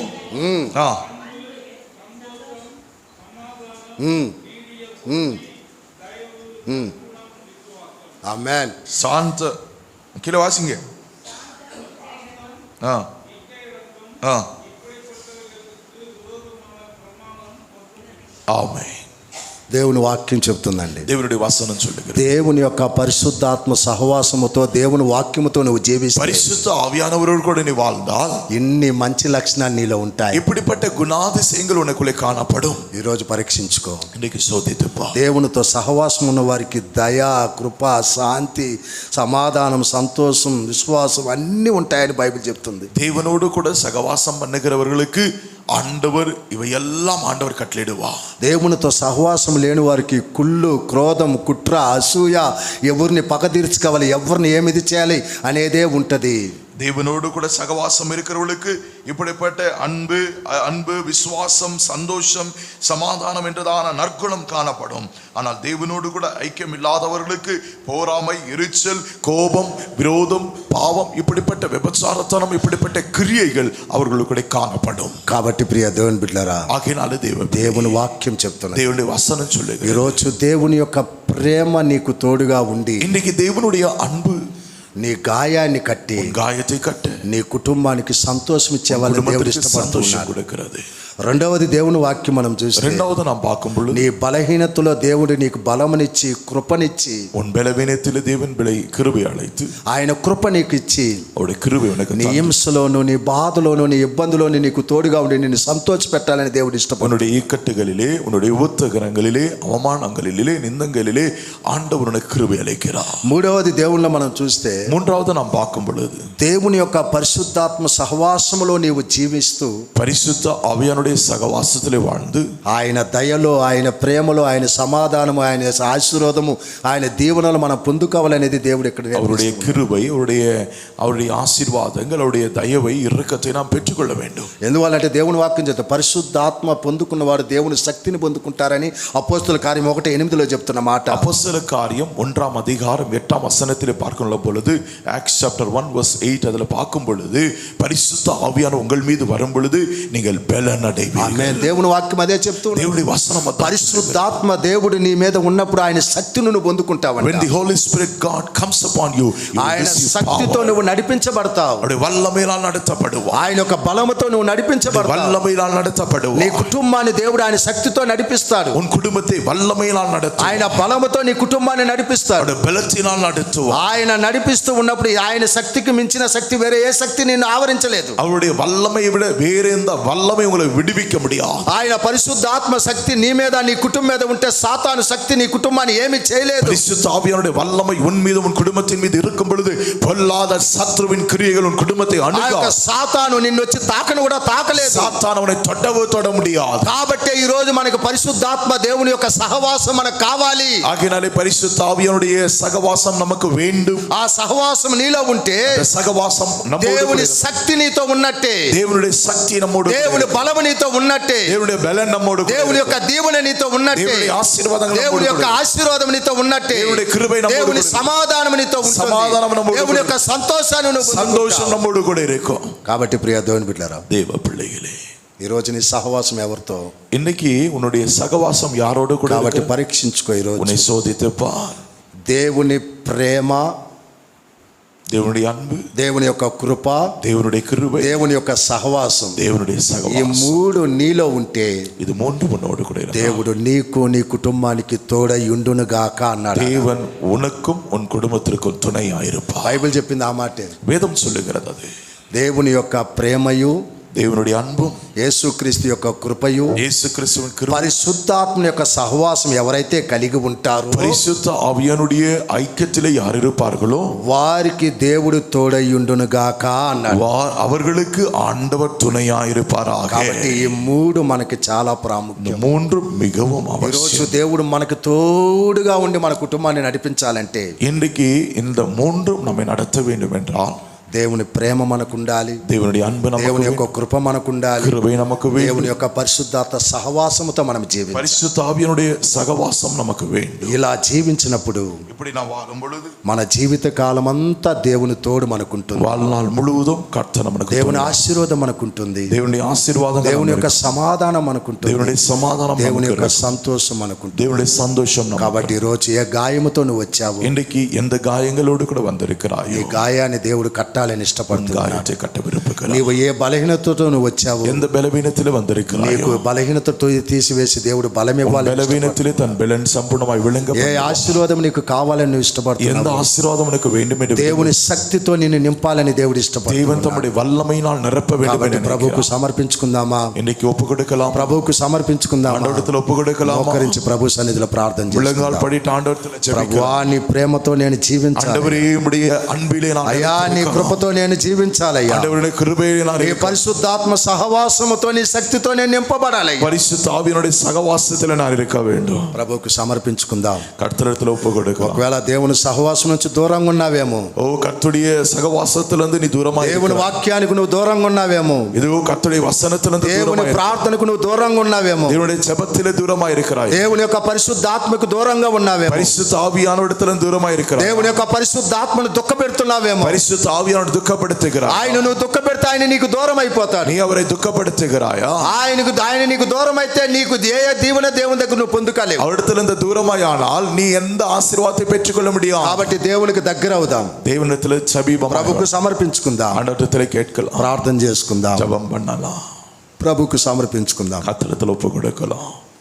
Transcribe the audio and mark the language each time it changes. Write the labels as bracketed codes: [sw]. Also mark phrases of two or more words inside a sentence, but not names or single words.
[te] ఆమేన్. [ta] சாந்த கீழே வாசிங்க. ஆமென். [te] దేవుని వాక్యం చెప్తుందండి, [ta] தேவனுடைய வசனம் சொல்லுகிறது, [te] దేవుని యొక్క పరిశుద్ధాత్మ సహవాసముతో దేవుని వాక్యముతో నువ్వు జీవిస్తే [ta] பரிசுத்த ஆவியானவரோடு கூட நீ வாழ்ந்தால் [te] ఇన్ని మంచి లక్షణాలు నీలో ఉంటాయి. [ta] இப்படிப்பட்ட குணாதிசயங்கள் உனக்குள்ளே காணப்படும். [te] ఈరోజు పరీక్షించుకో. [ta] இன்னைக்கு சோதித்துப்பா. [te] దేవునితో సహవాసం ఉన్న వారికి దయ, కృప, శాంతి, సమాధానం, సంతోషం, విశ్వాసం అన్నీ ఉంటాయని బైబిల్ చెప్తుంది. [ta] தேவனோடு கூட சகவாசம் பண்ணுகிறவர்களுக்கு ஆண்டவர் இவையெல்லாம் ஆண்டவர் கட்டளையிடுவா. [te] దేవునితో సహవాసం లేని వారికి కుళ్ళు, క్రోధం, కుట్ర, అసూయ, ఎవరిని పగ తీర్చుకోవాలి, ఎవరిని ఏమిది చేయాలి అనేదే ఉంటది. [ta] தேவனோடு கூட சகவாசம் இருக்கிறவர்களுக்கு இப்படிப்பட்ட அன்பு, விசுவாசம், சந்தோஷம், சமாதானம் என்றதான நற்குணம் காணப்படும். ஆனால் தேவனோடு கூட ஐக்கியம் இல்லாதவர்களுக்கு போராமை, எரிச்சல், கோபம், விரோதம், பாவம், இப்படிப்பட்ட விபச்சாரத்தனம், இப்படிப்பட்ட கிரியைகள் அவர்களுக்கு காணப்படும். [te] కాబట్టి ప్రియ దేవుని బిడ్డలారా, [ta] ஆகையினால [te] దేవుని వాక్యం చెప్తున్నది, [ta] தேவனுடைய வசனம் சொல்லுகிறது, [te] ఈరోజు దేవుని యొక్క ప్రేమ నీకు తోడుగా ఉండి [ta] இன்றைக்கு தேவனுடைய அன்பு [te] నీ గాయాన్ని కట్టి [ta] காயத்தை கட்ட [te] నీ కుటుంబానికి సంతోషం ఇచ్చేవాళ్ళని దేవుడు ఇష్టపడుతున్నాడు. [ta] கொடுக்கிறது. [te] రెండవది దేవుని వాక్యం మనం చూస్తే, [ta] இரண்டாவது நாம் பார்க்கும் பொழுது [te] నీ బలహీనతలో దేవుడు నీకు బలమునిచ్చి కృపనిచ్చి, [ta] உன் பலவீனத்திலே தேவன் கிருபை அழைத்து [te] ఆయన కృప నీకు ఇచ్చి, [ta] அவருடைய கிருபை உனக்கு [te] నీ హింసలోను, నీ బాధలోను, నీ ఇబ్బందులోను నీకు తోడుగా ఉండి నిన్ను సంతోష పెట్టాలని దేవుడు ఇష్టపడు. [ta] உன்னுடைய இக்கட்டுகளிலே, உன்னுடைய உபத்திரங்களிலே, அவமானங்களிலே, நிந்தங்களிலே ஆண்டவர் உனக்கு கிருபை அளிக்கிறார். [te] మూడవది దేవునిలో మనం చూస్తే, [ta] மூன்றாவது நாம் பார்க்கும் பொழுது [te] దేవుని యొక్క పరిశుద్ధాత్మ సహవాసములో నీవు జీవిస్తూ [ta] பரிசுத்த ஆவியானுடைய சகவாசத்திலே வாழ்ந்து [te] ఆయన దయలో, ఆయన ప్రేమలో, ఆయన సమాధానము, ఆయన ఆశీర్వాదము, ఆయన దీవెనలు మనం పొందుకోవాలనేది దేవుడు ఇక్కడ [ta] அவருடைய கிருபை, அவருடைய ஆசீர்வாதங்கள், அவருடைய தயவை, இரக்கத்தை நாம் பெற்றுக்கொள்ள வேண்டும். [te] ఎందువల్లంటే దేవుని వాక్యం చెప్తే పరిశుద్ధాత్మ పొందుకున్న వారు దేవుని శక్తిని పొందుకుంటారని అపోస్తలుల కార్యం 1:8 చెప్తున్న మాట. [ta] அப்போஸ்தலர் காரியம் 1ஆம் அதிகாரம் 8ஆம் வசனத்திலே பார்க்கின்ற பொழுது, [en] Acts chapter 1 verse 8 [ta] அதில் பார்க்கும் பொழுது, பரிசுத்த ஆவியானவர் உங்கள் மீது வரும் பொழுது நீங்கள் பலன் அடைவீர்கள். [te] ఆమేన్. దేవుని వాక్యం అదే చెప్తుంది. దేవుడి వచనం పరిశుద్ధాత్మ దేవుడు నీ మీద ఉన్నప్పుడు ఆయన శక్తిని నువ్వు పొందుకుంటావు. [en] when the holy spirit god comes upon you, [te] ఆయన శక్తితో నువ్వు నడిపించబడతావు. [ta] அவருடைய வல்லமையால் நடத்தப்படுவாய். [te] ఆయన యొక్క బలముతో నువ్వు నడిపించబడతావు. [ta] வல்லமையால் நடத்தப்படுவாய். [te] నీ కుటుంబాన్ని దేవుడు ఆయన శక్తితో నడిపిస్తాడు. [ta] உன் குடும்பத்தை வல்லமையால் நடத்துவார். [te] ఆయన బలముతో నీ కుటుంబాన్ని నడిపిస్తాడు. [ta] அவருடைய பலத்தினால் நடத்துவார். [te] ఆయన నడిపిస్తూ ఉన్నప్పుడు ఆయన శక్తికి మించిన శక్తి వేరే ఏ శక్తి నిన్ను ఆవరించలేదు. [ta] அவருடைய வல்லமையை விட வேற எந்த வல்லமை உங்களை விடுவிக்க முடியாது. [te] ఆయన పరిశుద్ధాత్మ శక్తి నీ మీద నీ కుటుంబం మీద ఉంటే సాతాను శక్తి నీ కుటుంబాన్ని ఏమీ చేయలేదు. [ta] பரிசுத்த ஆவியானுடைய வல்லமை உன் மீது உன் குடும்பத்தின் மீது இருக்கும் பொழுது பொல்லாத சத்ருவின் கிரியைகள் உன் குடும்பத்தை அணுகாது. [te] సాతాను నిన్ను వచ్చి తాకను కూడా తాకలేదు. [ta] சாத்தான் அவனை தொட முடியாது. [te] కాబట్టి ఈ రోజు మనకు పరిశుద్ధాత్మ దేవుని యొక్క సహవాసం మనకు కావాలి. [ta] ஆகையாலே பரிசுத்த ஆவியானுடைய சகவாசம் நமக்கு வேண்டும். [te] ఆ సహవాసం నీలో ఉంటే [ta] சகவாசம் [te] దేవుని శక్తి నీతో ఉన్నట్టే, [ta] தேவனுடைய சக்தி நம்மோடு, [te] దేవుని బలము నీతో ఉన్నట్టే, [ta] தேவனுடைய பலன் நம்மோடு, [te] దేవుని యొక్క దీవెన నీతో ఉన్నట్టే, [ta] தேவனுடைய ఆశీర్వాదం [te] దేవుని యొక్క ఆశీర్వాదం నీతో ఉన్నట్టే, దేవుని కృప நம்மோடு, దేవుని సమాధానం నీతో ఉంటుంది, దేవుని యొక్క సంతోషాన్ని నువ్వు [ta] సంతోషం நம்மோடு கூட இருக்கும். [te] కాబట్టి ప్రియ దేవుని బిడ్డలారా, [ta] தேவ பிள்ளைகளே, [te] ఈ రోజు నీ సహవాసం ఎవరితో? [ta] இன்னைக்கு உன்னுடைய சகவாசம் யாரோடு கூட? [te] కాబట్టి పరీక్షించుకో. ఈ రోజు [ta] உன்னை சோதித்து பார். [te] దేవుని ప్రేమ, [ta] தேவனுடைய அன்பு, [te] దేవుని యొక్క కృప, [ta] தேவனுடைய கிருபை, [te] దేవుని యొక్క సహవాసం, [ta] தேவனுடைய [te] ఈ [ta] சகவாசம், [te] మూడు నీలో ఉంటే [ta] இது மூன்று உன்னோடு கூட இருக்கும். [te] దేవుడు నీకు నీ కుటుంబానికి తోడై ఉండును గాక అన్నాడు. [ta] தேவன் உனக்கும் உன் குடும்பத்திற்கும் துணையாயிருப்பார். [te] బైబిల్ చెప్పింది ఆ మాటే. [ta] வேதம் சொல்லுகிறது அது. [te] దేవుని యొక్క ప్రేమయు, [ta] தேவனுடைய அன்பும், [te] యేసుక్రీస్తు యొక్క కృపయు, [ta] இயேசு கிறிஸ்துவின் கிருபை, [te] పరిశుద్ధాత్మ యొక్క సహవాసం ఎవరైతే కలిగి ఉంటారో [ta] பரிசுத்த ஆவியானுடைய ஐக்கியத்திலே யார் இருப்பார்களோ [te] వారికి దేవుడు తోడై ఉండును గాక అన్నాడు. [ta] அவர்களுக்கு ஆண்டவர் துணையாயிருப்பாராக. [te] కాబట్టి ఈ మూడు మనకి చాలా ప్రాముఖ్యం. [ta] மூன்று மிகவும் [te] ఈరోజు [ta] அவசியம். [te] దేవుడు మనకు తోడుగా ఉండి మన కుటుంబాన్ని నడిపించాలంటే [ta] இன்றைக்கு இந்த மூன்றும் நம்மை நடத்த வேண்டும் என்றால் [te] దేవుని ప్రేమ మనకు ఉండాలి, [ta] தேவனுடைய அன்பு நமக்கு [te] దేవుని యొక్క [ta] வேண்டும், [te] కృప మనకు ఉండాలి, [ta] கிருபை நமக்கு [te] దేవుని [ta] வேண்டும், [te] యొక్క పరిశుద్ధాత్మ సహవాసముతో మనం జీవించాలి. [ta] பரிசுத்த ஆவியானுடைய சகவாசம் நமக்கு வேண்டும். [te] ఇలా జీవించినప్పుడు [ta] இப்படி நான் வாழும் பொழுது [te] మన జీవిత కాలం అంతా దేవుని తోడు మనకుంటుంది, [ta] வாழ்நாள் முழுவதும் கர்த்தர் நமக்கு [te] దేవుని [ta] துணை. [te] ఆశీర్వాదం మనకుంటుంది, [ta] தேவனுடைய ஆசீர்வாதம், [te] దేవుని యొక్క సమాధానం మనకుంటుంది, [ta] தேவனுடைய சமாதானம், [te] దేవుని [ta] நமக்கு [te] యొక్క [ta] இருக்கும். [te] సంతోషం మనకుంటుంది. [ta] தேவனுடைய சந்தோஷம் நமக்கு [te] కాబట్టి ఈ రోజు ఏ గాయముతో నువ్వు వచ్చావు, [ta] இன்றைக்கு எந்த காயங்களோடு கூட வந்திருக்கிறாயோ [te] ఈ గాయాన్ని దేవుడు కట్టాలని ఇష్టపడుతున్నాడు. [ta] காயத்தை கட்ட விரும்புகிறார். [te] నీవు ఏ బలహీనతతో నువ్వు వచ్చావు, [ta] எந்த பலவீனத்திலே வந்திருக்கிறாயோ [te] నీకు బలహీనతతో తీసివేసి దేవుడు బలం ఇవ్వాలి. [ta] பலவீனத்திலே தன் பலன் சம்பூர்ணமாய் விளங்க, [te] ఏ ఆశీర్వాదం నీకు కావాలని నువ్వు [ta] எந்த [te] ఇష్టపడుతున్నావు, [ta] ஆசீர்வாதம் உனக்கு வேண்டும் என்று [te] దేవుని శక్తితో నిన్ను నింపాలని దేవుడు [ta] தேவன் [te] ఇష్టపడుతున్నాడు. [ta] தம்முடைய வல்லமையினால் நிரப்ப வேண்டும் [te] కాబట్టి [ta] என்று [te] ప్రభువుకు [ta] நினைக்கிறார். [te] సమర్పించుకుందామా? [ta] இன்னைக்கு ஒப்பு கொடுக்கலாம், [te] ప్రభువుకు సమర్పించుకుందామా? [ta] ஆண்டவரிடத்தில் ஒப்பு கொடுக்கலாம், [te] మోకరించి ప్రభు సన్నిధిలో ప్రార్థన [ta] முழங்கால் [te] చేసుకుందాం. [ta] படிட்டு ஆண்டவரிடத்தில் [te] ప్రభువా, [ta] ஜெபிக்கலாம். [te] నీ ప్రేమతో నేను జీవించాలి [ta] ஆண்டவரே, உம்முடைய அன்பிலே நான் [te] అయ్యా, నీ [ta] நிலைத்திருக்கணும். [te] కృపతో నేను జీవించాలయ్యా, [ta] ஆண்டவருடைய கிருபையிலே நான் [te] నీ [ta] இருக்கணும். [te] పరిశుద్ధాత్మ సహవాసముతో నీ శక్తితో నేను నింపబడాలి. [ta] பரிசுத்த ஆவியினுடைய சகவாசத்தில் நான் இருக்க வேண்டும். [te] ప్రభువుకు సమర్పించుకుందాం. [ta] கர்த்தரிடத்தில் ஒப்பு கொடுக்கலாம். [te] ఒకవేళ దేవుని సహవాసం నుంచి దూరంగా ఉన్నావేమో, [ta] ஓ கர்த்தருடைய சகவாசத்திலிருந்து நீ தூரமா [te] దేవుని వాక్యానికి నువ్వు దూరంగా ఉన్నావేమో, [ta] இதோ கர்த்தருடைய வசனத்திலிருந்து [te] దేవుని [ta] தூரமா [te] ప్రార్థనకు నువ్వు దూరంగా ఉన్నావేమో, [ta] தேவனுடைய ஜெபத்திலே தூரமா இருக்கிறாய். [te] దేవుని యొక్క పరిశుద్ధాత్మకు దూరంగా ఉన్నావేమో, [ta] பரிசுத்த ஆவியானவரிடத்திலிருந்து தூரமா இருக்கிறாய். [te] దేవుని యొక్క పరిశుద్ధాత్మను దుఃఖపెడుతున్నావేమో, [ta] பரிசுத்த ஆவியானவர் துக்கப்படுத்துகிறாய். [te] ఆయన నువ్వు దుఃఖపెడితే ఆయన నీకు దూరం అయిపోతాడు. [ta] நீ அவரை துக்கப்படுத்துகிறாயா? [te] ఆయన నీకు దూరం అయితే నీకు ఏ దీవెన దేవుని దగ్గర నువ్వు పొందుకోలేవు. [ta] அவரிடத்திலிருந்து தூரமாயானால் நீ எந்த ஆசீர்வாதத்தை பெற்றுக்கொள்ள முடியாது. [te] కాబట్టి దేవునికి దగ్గర అవుదాం, [ta] தேவனிடத்தில் சபீபம், [te] ప్రభుకు సమర్పించుకుందాం, [ta] ஆண்டவரிடத்தில் கேட்கலாம், [te] ప్రార్థన చేసుకుందాం, [ta] ஜெபம் பண்ணலாம், [te] ప్రభుకు సమర్పించుకుందాం. [ta] கர்த்தரிடத்தில் ஒப்பு கொடுக்கலாம்.